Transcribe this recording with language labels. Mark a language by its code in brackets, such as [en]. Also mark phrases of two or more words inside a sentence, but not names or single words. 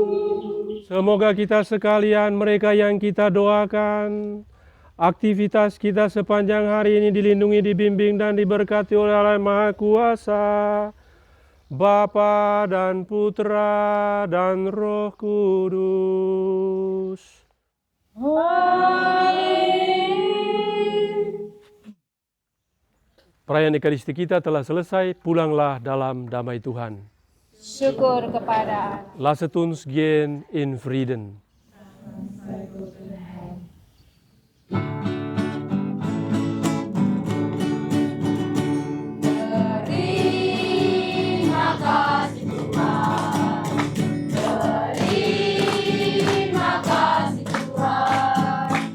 [id] Semoga kita sekalian, mereka yang kita doakan, aktivitas kita sepanjang hari ini dilindungi, dibimbing, dan diberkati oleh Allah Maha Kuasa, Bapa dan Putra dan Roh Kudus. Amin. Perayaan Ekaristi kita telah selesai, pulanglah dalam damai Tuhan. Syukur kepada Allah. [de] Lasset uns gehen in Frieden. [id] Terima kasih Tuhan. Terima kasih Tuhan.